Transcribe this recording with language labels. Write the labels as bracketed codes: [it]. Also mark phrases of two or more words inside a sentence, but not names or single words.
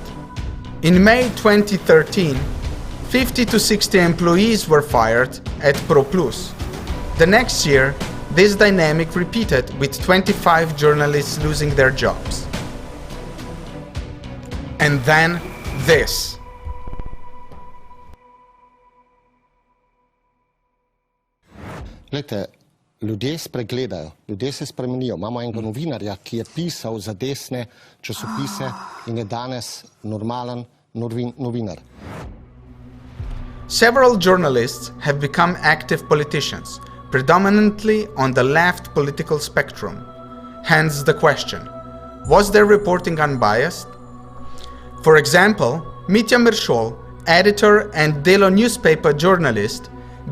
[en] In May 2013, 50 to 60 employees were fired at ProPlus. The next year, this dynamic repeated with 25 journalists losing their jobs. And then this. [sl] Glejte, ljudje spregledajo, ljudje se spremenijo. Imamo enega novinarja, ki je pisal za desne časopise in je danes normalen novinar. [en] Several journalists have become active politicians, predominantly on the left political spectrum. Hence the question, was their reporting unbiased? For example, Mitja Meršol, editor and Delo newspaper journalist,